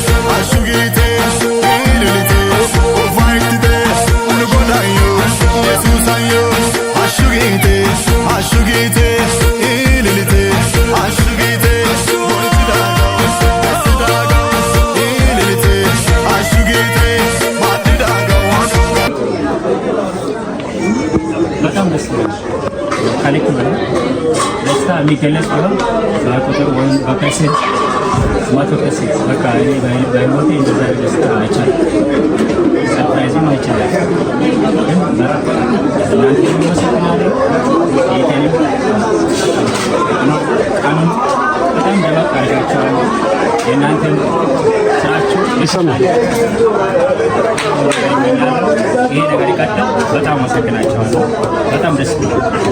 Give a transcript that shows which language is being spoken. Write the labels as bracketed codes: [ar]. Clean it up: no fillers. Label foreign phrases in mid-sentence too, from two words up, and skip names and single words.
[wal] ililite, ofaitite, nugodayo, Yesusayo, ashugite, ililite, ashugite, bonchi dagaw, desi dagaw, ililite, ashugite, madi dagaw. [am] የሚገለጽ ቢሆን በቁጥር ወይም በፐርሰንት መቶ ፐርሰንት በቃ እኔ በህይወቴ እንደዛ ደስታ አይቻልም፣ ሰርፕራይዝም አይቻልም። ግን እናንተ መሰግናለሁ ጌታዬ ቀኑን በጣም ደመቅ አድርጋችኋል። የእናንተን ስራችሁ ይሰማል። ይሄ ነገር ይቀጥል። በጣም አመሰግናችኋለሁ። በጣም ደስ ይላል።